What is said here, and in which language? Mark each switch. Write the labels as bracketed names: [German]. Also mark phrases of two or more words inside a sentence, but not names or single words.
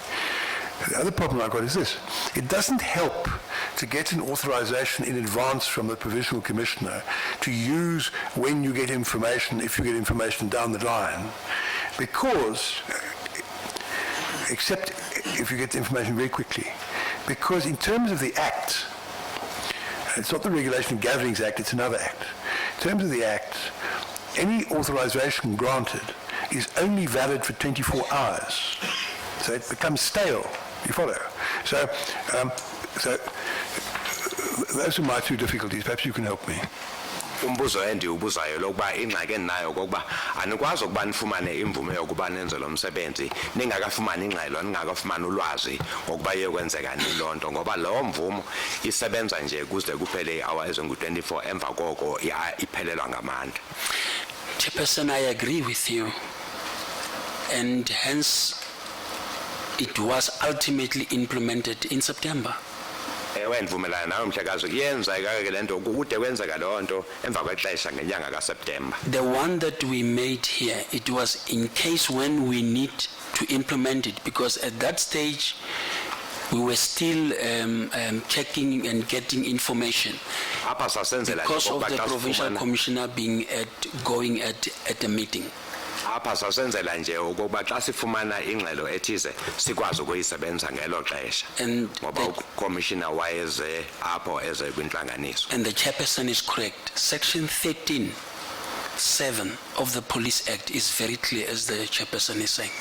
[English] The other problem I've got is this. It doesn't help to get an authorization in advance from the provincial commissioner to use when you get information, if you get information down the line, because, except if you get the information very quickly, because in terms of the Act, it's not the Regulation of Gatherings Act, it's another Act. In terms of the Act, any authorization granted is only valid for 24 hours. So it becomes stale. You follow? So those are my two difficulties. Perhaps you can help me. [Xhosa] Umbuzo endiwubuzayo lokuba ingxaki endinayo kokuba anikwazi ukuba nifumane imvume yokuba nenze lo msebenzi ningakafumani ingxelo ningakafumani ulwazi ngokuba iyokwenzeka loo nto ngoba loo mvumo isebenza nje kuze kuphele i-hour ezingu-24 emva koko iphelelwa ngamandla. [English] Chairperson, I agree with you, and hence it was ultimately implemented in September. [Xhosa] Ewe ndivumelana nawe mhlekazi iyenzeka ke le nto kude kwenzeka loo nto emva kwexesha ngenyanga kaSeptemba. [English] The one that we made here, it was in case when we need to implement it, because at that stage we were still checking and getting information [Xhosa] Apha sasenzela [English] because of [Xhosa] nje [English] the [Xhosa] ukuba xa [English] provincial [Xhosa] sifumana- [English] commissioner being going at a meeting. [Xhosa] apha sasenzela nje ukuba xa sifumana ingxelo ethize sikwazi ukuyisebenza ngelo xesha [English] And [Xhosa] ngoba [English] the- [Xhosa] ukomishina wayeze apho eze kwintlanganiso. [English] And the chairperson is correct. Section 13(7) of the Police Act is very clear, as the chairperson is saying.